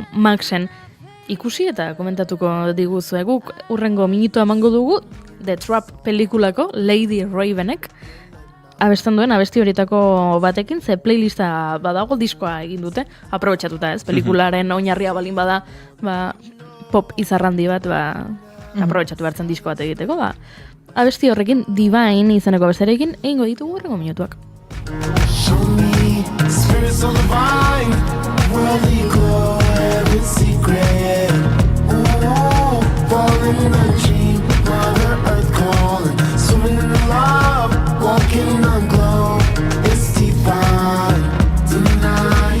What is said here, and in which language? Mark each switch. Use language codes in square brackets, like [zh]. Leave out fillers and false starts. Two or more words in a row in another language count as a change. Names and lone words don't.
[eu] Maxen ikusi eta komentatuko diguzu guk urrengo minutua emango dugu The Trap pelikulako Lady Ravenek abesten duen abesti horietako batekin, ze playlista badago diskoa egin dute, aprobetxatuta ez, pelikularen oinarria balin bada, pop izarrandi bat, aprobetxatu behartzen disko bat egiteko, abesti horrekin Divine izeneko abestiarekin egingo ditugu urrengo minutuak. [en] Spirits of the vine, worldly glow, heaven's secret. Ooh, falling in a dream, Mother Earth calling, swimming in love, walking on glow. It's divine tonight.